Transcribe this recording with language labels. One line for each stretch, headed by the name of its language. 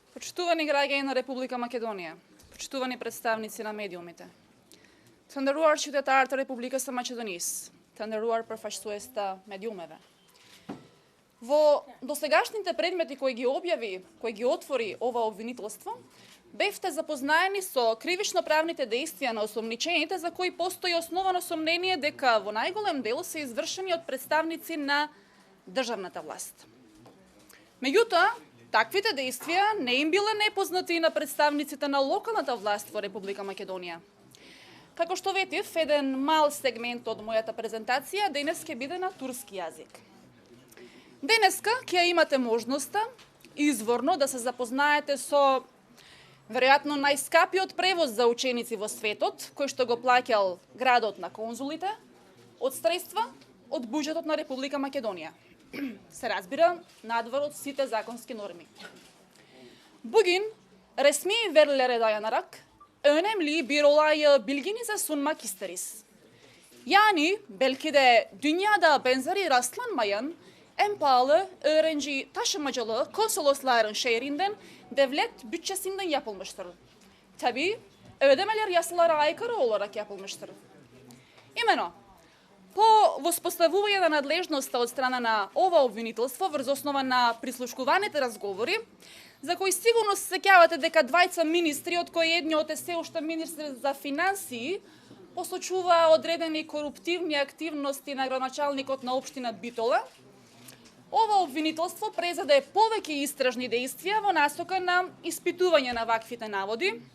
Macedonian: Почитувани граѓани на Република Македонија, почитувани представници на медиумите,
Albanian: të nderuar qytetarë të Republikës së Maqedonisë, të nderuar përfaqësues të медиумeve.
Macedonian: Во досегашните предмети кои ги објави, кои ги отвори ова обвинителство, бевте запознаени со кривично-правните действија на осомничените за кои постои основано сомнение дека во најголем дел се извршени од представници на државната власт. Меѓутоа, таквите действија не им биле непознати и на представниците на локалната власт во Република Македонија. Како што ветив, еден мал сегмент од мојата презентација денес ќе биде на турски јазик. Денеска ќе имате можноста изворно да се запознаете со веројатно најскапиот превоз за ученици во светот, кој што го плаќал градот на конзулите, од средства од буџетот на Република Македонија. Се разбира, надвор од сите законски норми.
Turkish: Bugün resmi verilere dayanarak önemli bir olayı bilginize sunmak isteriz. Yani belki de dünyada benzeri rastlanmayan en pahalı öğrenci taşımacılığı konsolosların şehrinden devlet bütçesinden yapılmıştır. Tabii ödemeler yasalara aykırı olarak yapılmıştır.
Macedonian: Именно, по воспоставување на надлежноста од страна на ова обвинителство врз основа на прислушкуваните разговори, за кои сигурно се сеќавате дека двајца министри, од кои едниот е се уште министр за финансии, посочува одредени коруптивни активности на градоначалникот на општина Битола, ова обвинителство презаде повеќе истражни действија во насока на испитување на ваквите наводи.